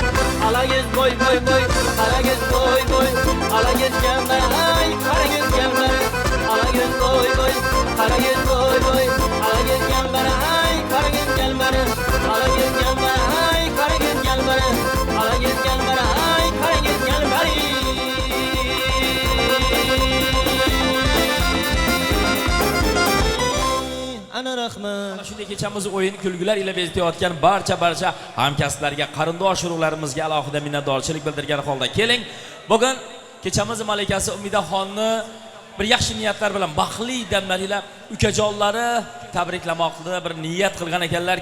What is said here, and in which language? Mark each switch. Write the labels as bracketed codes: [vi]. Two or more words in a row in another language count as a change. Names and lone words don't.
[az] Ala yüz boy boy boy, kara göz boy boy. Ala göz gelme, ay kara göz gelme. Ala göz boy boy, kara göz boy boy. Ala göz gelme, ay kara göz gelme. Ala göz gelme, ay kara göz gelme. Ala göz gelme, ay kara göz gelme. [uz] Ana rahmat. Mana shunday kechamiz o'yin kulgular ila bezatayotgan barcha hamkasblarga, qarindosh urug'larimizga alohida minnatdorchilik bildirgan holda keling. Bugun kechamiz malikasi Umidaxonni bir yaxshi niyatlar bilan baxtli damlar ila ukajonlari tabriklamoqda bir niyat qilgan ekanlar.